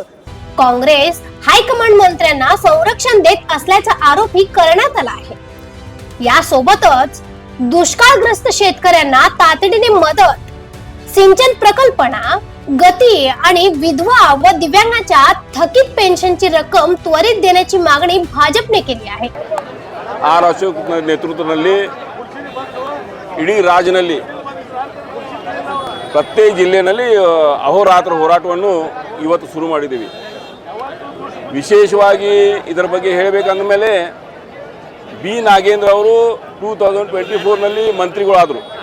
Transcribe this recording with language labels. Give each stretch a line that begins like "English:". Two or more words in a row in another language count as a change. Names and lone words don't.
Marathi: काँग्रेस हायकमांड मंत्र्यांना संरक्षण देत असल्याचा आरोपही करण्यात आला आहे। यासोबतच दुष्काळग्रस्त शेतकऱ्यांना तातडीने मदत, सिंचन प्रकल्पना गती आणि विधवा व दिव्यांगाच्या थकीत पेन्शनची रक्कम त्वरित देण्याची मागणी भाजपने केली आहे।
Kannada: ಆರ್ ಅಶೋಕ್ ನೇತೃತ್ವದಲ್ಲಿ ಇಡೀ ರಾಜ್ಯದಲ್ಲಿ ಪ್ರತ್ಯೇಕ ಜಿಲ್ಲೆಯಲ್ಲಿ ಅಹೋರಾತ್ರ ಹೋರಾಟವನ್ನು ಇವತ್ತು ಶುರು ಮಾಡಿದ್ದೀವಿ। ವಿಶೇಷವಾಗಿ ಇದರ ಬಗ್ಗೆ ಹೇಳಬೇಕಂದ ಮೇಲೆ ಬಿ ನಾಗೇಂದ್ರ ಅವರು 2024ನಲ್ಲಿ ಮಂತ್ರಿಗಳಾದರು।